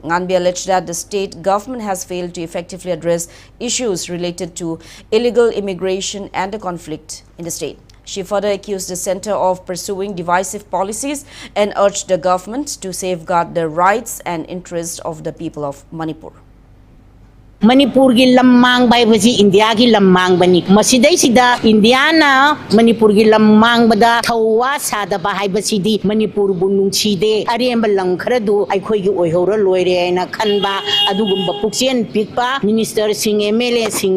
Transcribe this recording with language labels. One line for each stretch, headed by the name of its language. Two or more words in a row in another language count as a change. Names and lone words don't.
English: Nganbi alleged that the state government has failed to effectively address issues related to illegal immigration and the conflict in the state. She further accused the center of pursuing divisive policies and urged the government to safeguard the rights and interests of the people of Manipur.
Manipuri: Manipur gi lamang bai basi India gi lamang bani masidai sida India na Manipur gi lamang bada thawa sada ba hai basi di Manipur bunung chide arem balang khara du ai khoi gi oi hora loire na khanba adugumba pukchen pikpa minister sing MLA sing